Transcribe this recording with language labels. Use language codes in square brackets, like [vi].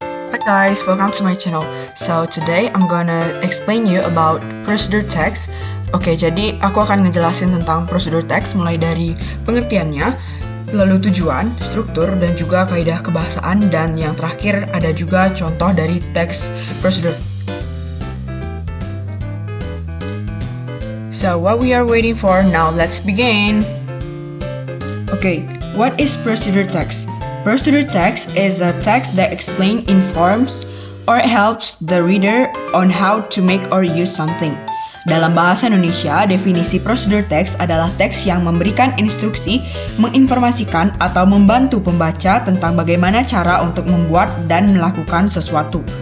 [en] Hi guys, welcome to my channel. So today I'm gonna explain you about procedure text. [id] Oke, jadi aku akan ngejelasin tentang prosedur teks mulai dari pengertiannya, lalu tujuan, struktur, dan juga kaidah kebahasaan, dan yang terakhir ada juga contoh dari teks prosedur. [en] So what we are waiting for, now let's begin. Okay, what is procedure text? Procedure text is a text that explains, informs, or helps the reader on how to make or use something. [id] Dalam bahasa Indonesia, definisi prosedur teks adalah teks yang memberikan instruksi, menginformasikan, atau membantu pembaca tentang bagaimana cara untuk membuat dan melakukan sesuatu.